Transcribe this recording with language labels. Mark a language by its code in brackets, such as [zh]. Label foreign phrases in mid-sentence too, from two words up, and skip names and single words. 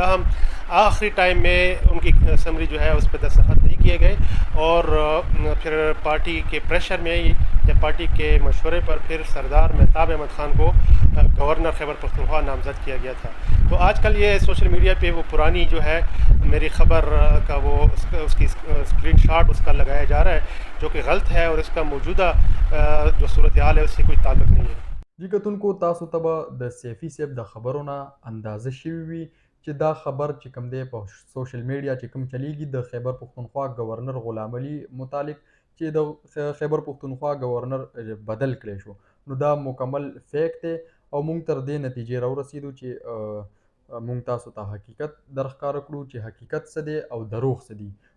[ur] تاہم آخری ٹائم میں ان کی سمری جو ہے اس پر دستخط نہیں کیے گئے اور پھر پارٹی کے پریشر میں یا پارٹی کے مشورے پر پھر سردار مہتاب احمد خان کو گورنر خیبر پختونخوا نامزد کیا گیا تھا. تو آج کل یہ [en] social media [ur] پہ وہ پرانی جو ہے میری خبر کا وہ اس کی سکرین شاٹ اس کا لگایا جا رہا ہے، جو کہ غلط ہے اور اس کا موجودہ جو صورت حال ہے اس سے کوئی تعلق نہیں ہے. [ps] جی کتونکو، تاسو ته به د سیفي صاحب د خبرو نه اندازه شوي وي چې دا خبر چې کوم دی په [en] social media [ps] چې کوم چلیږي د خیبر پښتونخوا گورنر غلام علي متعلق چې د خیبر پښتونخوا گورنر بدل کړی شو، نو دا مکمل فیک دی او موږ تر دې نتیجې راورسېدو چې موږ تاسو ته حقیقت درښکاره کړو چې حقیقت څه دی او دروغ څه دي.